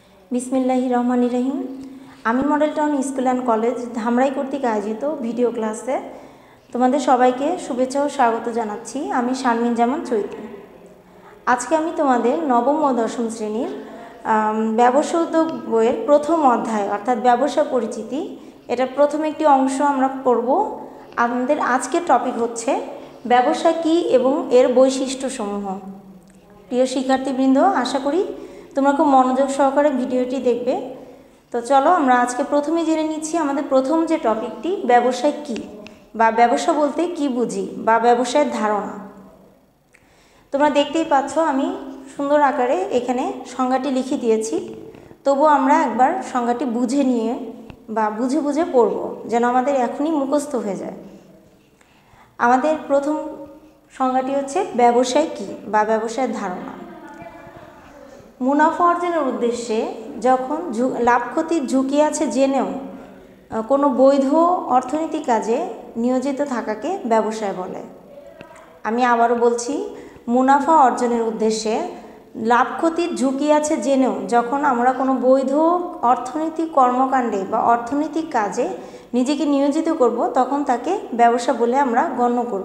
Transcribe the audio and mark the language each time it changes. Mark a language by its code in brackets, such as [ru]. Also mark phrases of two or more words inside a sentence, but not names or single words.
[ar] بسم الله الرحمن الرحيم. [bn] আমি মডেল টাউন স্কুল এন্ড কলেজ ধামরাই কর্তৃক আয়োজিত ভিডিও ক্লাসে তোমাদের সবাইকে শুভেচ্ছা ও স্বাগত জানাচ্ছি। আমি শারমিন জামান চৈতী। আজকে আমি তোমাদের নবম ও দশম শ্রেণির ব্যবসায় উদ্যোগ বইয়ের প্রথম অধ্যায় অর্থাৎ ব্যবসায় পরিচিতি এটার প্রথম একটি অংশ আমরা পড়ব। আমাদের আজকের টপিক হচ্ছে ব্যবসা কি এবং এর বৈশিষ্ট্যসমূহ। প্রিয় শিক্ষার্থীবৃন্দ, আশা করি তোমরা খুব মনোযোগ সহকারে ভিডিওটি দেখবে। তো চলো আমরা আজকে প্রথমে জেনে নিচ্ছি আমাদের প্রথম যে টপিকটি ব্যবসায় কি বা ব্যবসা বলতে কি বুঝি বা ব্যবসায়ের ধারণা। তোমরা দেখতেই পাচ্ছ আমি সুন্দর আকারে এখানে সংজ্ঞাটি লিখে দিয়েছি, তবুও আমরা একবার সংজ্ঞাটি বুঝে নিয়ে বা বুঝে বুঝে পড়ব যেন আমাদের এখনই মুখস্থ হয়ে যায়। আমাদের প্রথম সংজ্ঞাটি হচ্ছে ব্যবসায় কি বা ব্যবসায়ের ধারণা। মুনাফা অর্জনের উদ্দেশ্যে যখন লাভ ক্ষতির ঝুঁকি আছে জেনেও কোনো বৈধ অর্থনৈতিক কাজে নিয়োজিত থাকাকে ব্যবসায় বলে। আমি আবারও বলছি, মুনাফা অর্জনের উদ্দেশ্যে লাভ ক্ষতির ঝুঁকি আছে জেনেও যখন আমরা কোনো বৈধ অর্থনৈতিক কর্মকাণ্ডে বা অর্থনৈতিক কাজে নিজেকে নিয়োজিত করব তখন তাকে ব্যবসা বলে আমরা গণ্য করব।